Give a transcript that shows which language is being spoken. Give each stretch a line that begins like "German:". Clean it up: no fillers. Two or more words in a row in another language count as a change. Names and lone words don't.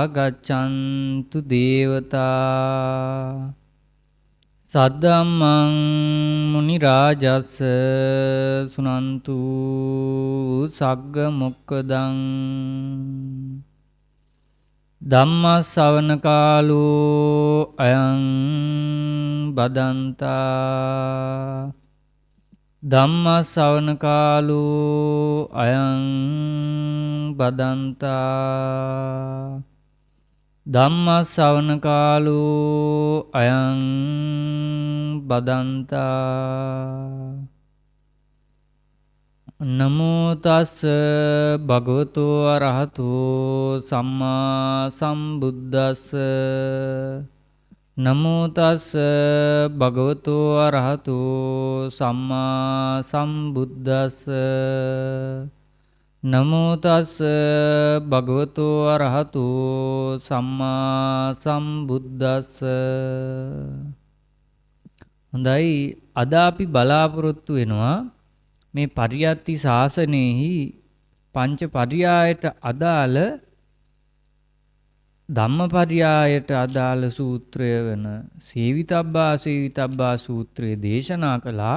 Pali: ගච්ඡන්තු දේවතා සද්දම්මං මුනි රාජස් සුනන්තු සග්ග මොක්කදං ධම්මස්සවන කාලෝ අයං බදන්තා ධම්මස්සවන කාලෝ අයං බදන්තා ධම්මස්සවන කාලෝ අයං බදන්තා නමෝ තස්ස භගවතු අරහතෝ සම්මා සම්බුද්දස්ස නමෝ තස්ස භගවතු අරහතෝ සම්මා සම්බුද්දස්ස නමෝ තස්ස භගවතු අරහතෝ සම්මා සම්බුද්දස්ස.
Sinhala: හොඳයි, අද අපි බලාපොරොත්තු වෙනවා මේ පරියත්ති ශාසනයෙහි පංච පරියායට අදාළ ධම්මපරියායට අදාළ සූත්‍රය වන සේවිතබ්බා සූත්‍රය දේශනා කළා.